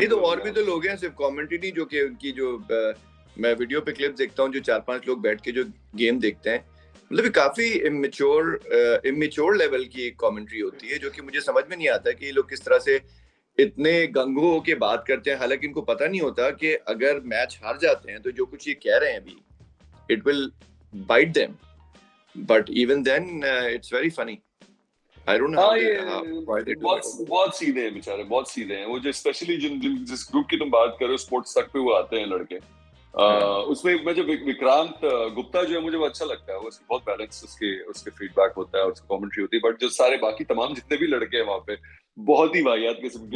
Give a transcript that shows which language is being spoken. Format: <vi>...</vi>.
<hi>नहीं तो और भी तो लोग हैं, सिर्फ कमेंट्री नहीं, जो कि उनकी जो मैं वीडियो पे क्लिप देखता हूँ, जो 4-5 लोग बैठ के जो गेम देखते हैं, मतलब काफी इमेच्योर लेवल की कमेंट्री होती है, जो कि मुझे समझ में नहीं आता कि ये लोग किस तरह से इतने गंगो होके बात करते हैं, हालांकि इनको पता नहीं होता कि अगर मैच हार जाते हैं तो जो कुछ ये कह रहे हैं अभी,</hi> <en>It will bite them, but even then it's very funny. I don't know why they do it.</en> <hi>बहुत सीधे हैं बेचारे, बहुत सीधे हैं वो, जो स्पेशली जिस ग्रुप की तुम बात करो स्पोर्ट्स तक पे वो आते हैं लड़के. उसमें मैं जो विक्रांत गुप्ता जो है मुझे वो अच्छा लगता है, वो बहुत बैलेंस उसके फीडबैक होता है, उसकी कमेंट्री होती है. बट जो सारे बाकी तमाम जितने भी लड़के हैं वहाँ पे बहुत ही वाहियात किस्म के.</hi>